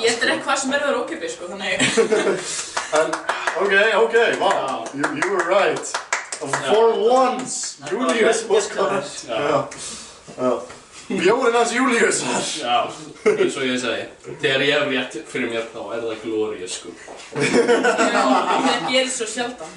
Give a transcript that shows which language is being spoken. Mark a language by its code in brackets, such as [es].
[is] ég drekk hvað sem verður ókeypis, sko, þannig... [en] En, ok, wow, you were right. For once, Julius was correct. [is] Já. Bjórinn hans Júlíusar. Já, eins og ég segi. Þegar ég hef rétt fyrir mér þá er það glorious, sko. Já, það gerist svo sjaldan.